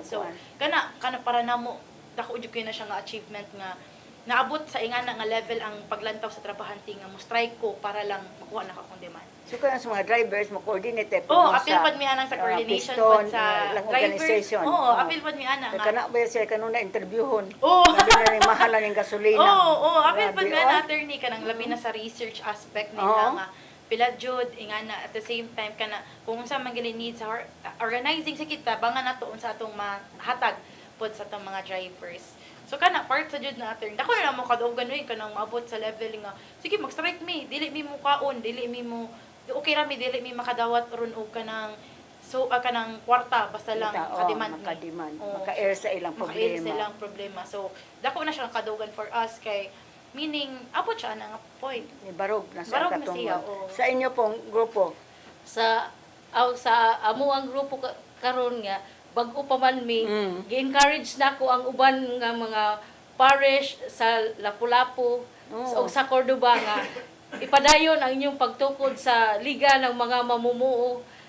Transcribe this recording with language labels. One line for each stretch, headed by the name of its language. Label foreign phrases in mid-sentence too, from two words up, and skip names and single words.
Cebuano: So kana para namo dako jud kay na siya nga achievement nga naabot sa ingana nga level ang paglantaw sa trabahante nga mo strike ko para lang makuha na akong demand. So kaya sa mga drivers mo coordinate Oh, apil pad mi anang sa coordination piston, pad sa lang drivers. organization. Oo, apil pad mi ana nga. Kana ba siya kanuna interviewon? Oo.
Filipino: Sabi na rin mahal na ng gasolina.
Cebuano: Oo, apil pad Grabe, mi oh. ana attorney kanang labi na sa research aspect nila nga pila jud ingana
English: at the same time
Cebuano: kana kung unsa man gili need sa organizing sa kita bangan nato unsa atong mahatag pod sa atong mga drivers. So kana part sa jud na attorney. Dako na mo kadaugan oy kanang maabot sa level nga sige mag-strike mi, dili mi mo kaon, dili mi mo okay ra mi dili mi makadawat ron og kanang kanang kwarta basta lang makademand maka-air sa ilang problema. Maka-air sa ilang problema. So dako na siya kadaugan
English: for us
Cebuano: kay meaning abot siya na nga point. Barog na siya Barog na siya, katungod. oo.
Filipino: Sa inyo pong grupo,
Cebuano: Sa amo ang grupo karon nga bag-o pa man mi gi-encourage nako ang uban nga mga parish sa Lapu-Lapu o sa Cordoba nga ipadayon ang inyong pagtukod sa
Filipino: liga ng mga mamumuo